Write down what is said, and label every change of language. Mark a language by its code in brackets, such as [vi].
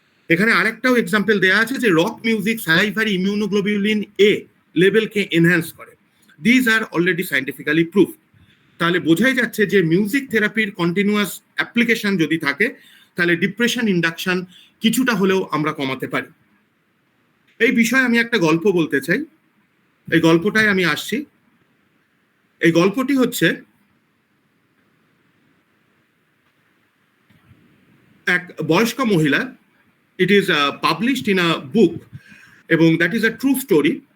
[bn] এখানে আরেকটাও এক্সাম্পল দেওয়া আছে যে রক মিউজিক স্যালাইভারি ইমিউনোগ্লোবিউলিন এ লেভেলকে এনহ্যান্স করে। [en] These are already scientifically proved. [bn] তাহলে বোঝাই যাচ্ছে যে মিউজিক থেরাপির কন্টিনিউয়াস অ্যাপ্লিকেশন যদি থাকে, তাহলে ডিপ্রেশন ইন্ডাকশন কিছুটা হলেও আমরা কমাতে পারি। এই বিষয়ে আমি একটা গল্প বলতে চাই, এই গল্পটায় আমি আসছি। এই গল্পটি হচ্ছে এক বয়স্ক মহিলা, [en] it is published in a book, [bn] এবং [en] That is a true story.